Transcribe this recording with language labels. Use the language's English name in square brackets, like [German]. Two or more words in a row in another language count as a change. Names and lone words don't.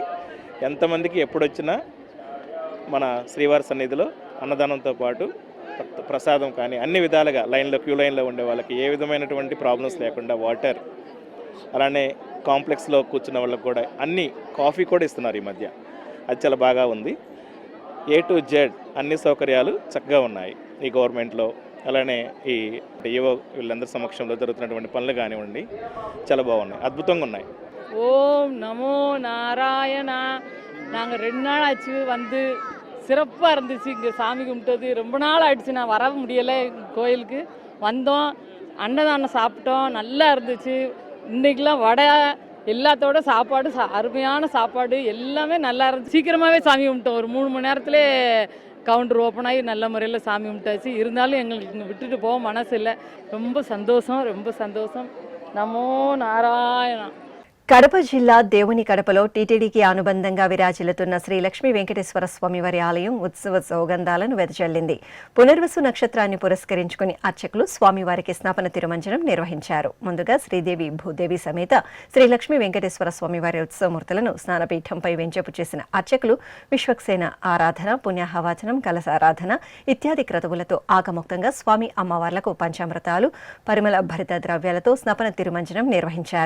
[Telugu] ఎంతమందికి ఎప్పుడొచ్చినా మన శ్రీవారి సన్నిధిలో అన్నదానంతో పాటు ప్రసాదం కానీ అన్ని విధాలుగా క్యూ లైన్లో ఉండే వాళ్ళకి ఏ విధమైనటువంటి ప్రాబ్లమ్స్ లేకుండా వాటర్, అలానే కాంప్లెక్స్లో కూర్చున్న వాళ్ళకి కూడా అన్ని కాఫీ కూడా ఇస్తున్నారు ఈ మధ్య. అది చాలా బాగా ఉంది. [English] A to Z [Telugu] అన్ని సౌకర్యాలు చక్కగా ఉన్నాయి ఈ గవర్నమెంట్లో. అలానే ఈ ఏవో వీళ్ళందరి సమక్షంలో జరుగుతున్నటువంటి పనులు కానివ్వండి చాలా బాగున్నాయి, అద్భుతంగా ఉన్నాయి. [Tamil] ஓம் நமோ நாராயணா. நாங்கள் 2 நாள் ஆச்சு வந்து சிறப்பாக இருந்துச்சு. இங்கே சாமி கும்பிட்டது ரொம்ப நாள் ஆயிடுச்சு. நான் வர முடியலை கோயிலுக்கு. வந்தோம், அன்னதானம் சாப்பிட்டோம், நல்லா இருந்துச்சு. இன்றைக்கெலாம் வடை எல்லாத்தோட சாப்பாடு அருமையான சாப்பாடு, எல்லாமே நல்லா இருந்துச்சு. சீக்கிரமாகவே சாமி கும்பிட்டோம். ஒரு 3 மணி நேரத்திலே கவுண்டர் ஓப்பன் ஆகி நல்ல முறையில் சாமி கும்பிட்டாச்சு. இருந்தாலும் எங்களுக்கு இங்கே விட்டுட்டு போக மனசு இல்லை. ரொம்ப சந்தோஷம், ரொம்ப சந்தோஷம். நமோ நாராயணா. [Telugu] కడప జిల్లా దేవుని కడపలో టీటీడీకి అనుబంధంగా విరాజిల్లుతున్న శ్రీ లక్ష్మీ వెంకటేశ్వర స్వామివారి ఆలయం ఉత్సవ సౌగంధాలను వెదజల్లింది. పునర్వసు నక్షత్రాన్ని పురస్కరించుకుని అర్చకులు స్వామివారికి స్నాపన తిరుమంజనం నిర్వహించారు. ముందుగా శ్రీదేవి భూదేవి సమేత శ్రీ లక్ష్మీ వెంకటేశ్వర స్వామివారి ఉత్సవమూర్తులను స్నానపీఠంపై వెంచేపు చేసిన అర్చకులు విశ్వక్సేన ఆరాధన, పుణ్యాహవాచనం, కలశారాధన ఇత్యాది క్రతువులతో ఆగముక్తంగా స్వామి అమ్మవార్లకు పంచామృతాలు, పరిమళ భరిత ద్రవ్యాలతో స్నాపన తిరుమంజనం నిర్వహించారు.